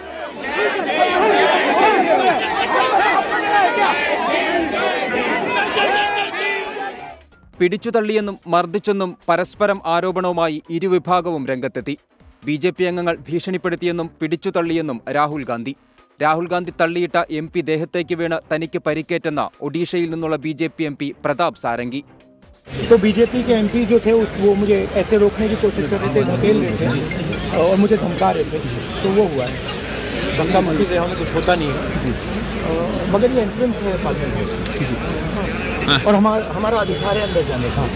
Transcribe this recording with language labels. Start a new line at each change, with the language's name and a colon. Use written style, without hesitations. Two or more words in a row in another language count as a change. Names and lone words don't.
Malayalam: പിടിച്ചുതള്ളിയെന്നും മർദ്ദിച്ചെന്നും പരസ്പരം ആരോപണവുമായി ഇരുവിഭാഗവും രംഗത്തെത്തി. BJP അംഗങ്ങൾ ഭീഷണിപ്പെടുത്തിയെന്നും പിടിച്ചുതള്ളിയെന്നും രാഹുൽ ഗാന്ധി തള്ളിയിട്ട MP ദേഹത്തേക്ക് വീണ് തനിക്ക് പരിക്കേറ്റെന്ന ഒഡീഷയിൽ നിന്നുള്ള BJP MP प्रताप सारंगी.
Hindi: तो BJP के MP जो थे वो मुझे ऐसे रोकने की कोशिश कर रहे थे, धकेल रहे थे और मुझे धमका रहे थे, तो वो हुआ है. धक्का मुक्की से हमें कुछ होता नहीं है, मगर ये एंट्रेंस है पार्लियामेंट और हमारा अधिकार है अंदर जाने का.